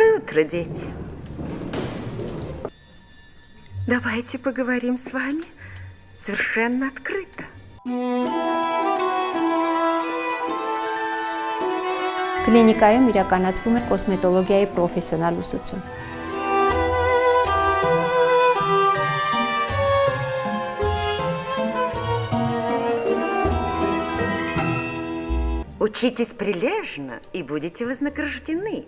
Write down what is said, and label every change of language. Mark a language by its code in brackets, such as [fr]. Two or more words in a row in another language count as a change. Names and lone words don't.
[ru] утро, дети. Давайте поговорим с вами совершенно открыто. [hy] Կլինիկայում իրականացվում է կոսմետոլոգիայի պրոֆեսիոնալ ուսուցում։ [ru] Учитесь прилежно и будете вознаграждены.